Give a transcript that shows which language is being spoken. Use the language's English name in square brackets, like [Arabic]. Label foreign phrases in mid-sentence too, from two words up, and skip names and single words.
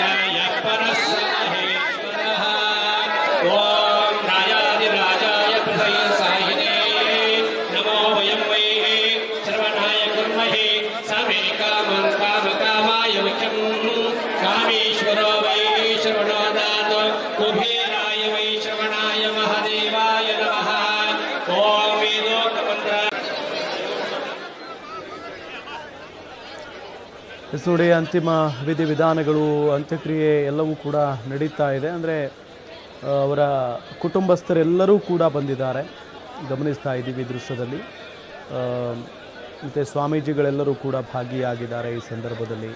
[Sanskrit] यः परः स महेश्वरः ॐ राजाधिराजाय प्रसयसायिने नमो वयं वै श्रवणाय कुर्महे समे कामं कामकामाय मुख्यं कामेश्वरो वै श्रवणो दातो कुबेराय वै श्रवणाय महादेवाय नमः ॐ वेदोक्तमन्त्र [Kannada] ನೋಡಿ ಅಂತಿಮ ವಿಧಿವಿಧಾನಗಳು ಅಂತ್ಯಕ್ರಿಯೆ ಎಲ್ಲವೂ ಕೂಡ ನಡೀತಾ ಇದೆ. ಅಂದರೆ ಅವರ ಕುಟುಂಬಸ್ಥರೆಲ್ಲರೂ ಕೂಡ ಬಂದಿದ್ದಾರೆ, ಗಮನಿಸ್ತಾ ಇದ್ದೀವಿ ದೃಶ್ಯದಲ್ಲಿ. ಮತ್ತು ಸ್ವಾಮೀಜಿಗಳೆಲ್ಲರೂ ಕೂಡ ಭಾಗಿಯಾಗಿದ್ದಾರೆ ಈ ಸಂದರ್ಭದಲ್ಲಿ.